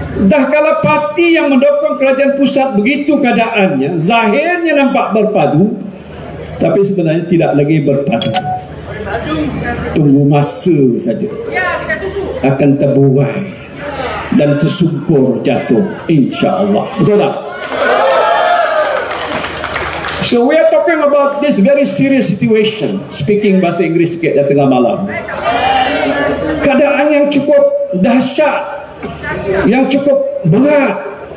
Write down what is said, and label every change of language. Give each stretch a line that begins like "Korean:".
Malay: Dah kalau parti yang mendukung kerajaan pusat begitu keadaannya, zahirnya nampak berpadu, tapi sebenarnya tidak lagi berpadu. Tunggu masa saja, akan terbuai dan tersungkur jatuh, insya-Allah. Betul tak?
English: So we are talking about this very serious situation.
Malay: Speaking bahasa Inggeris sikit dah tengah malam. Keadaan yang cukup dahsyat, yang cukup berat.